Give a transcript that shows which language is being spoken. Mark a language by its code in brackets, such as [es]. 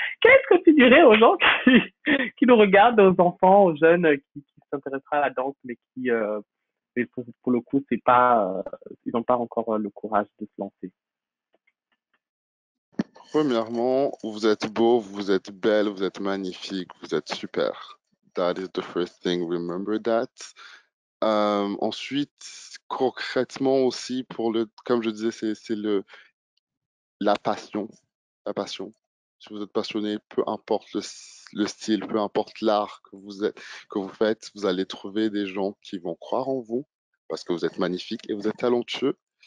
[fr] Qu'est-ce que tu dirais aux gens qui nous regardent, aux enfants, aux jeunes qui s'intéresseraient à la danse, mais mais pour le coup, c'est pas, ils n'ont pas encore le courage de se lancer. Premièrement, vous êtes beau, vous êtes belle, vous êtes magnifique, vous êtes super. [en] That is the first thing, remember that. [fr] Ensuite, concrètement aussi, comme je disais, c'est la passion. La passion. Si vous êtes passionné, peu importe le style, peu importe l'art que vous faites, vous allez trouver des gens qui vont croire en vous parce que vous êtes magnifique et vous êtes talentueux.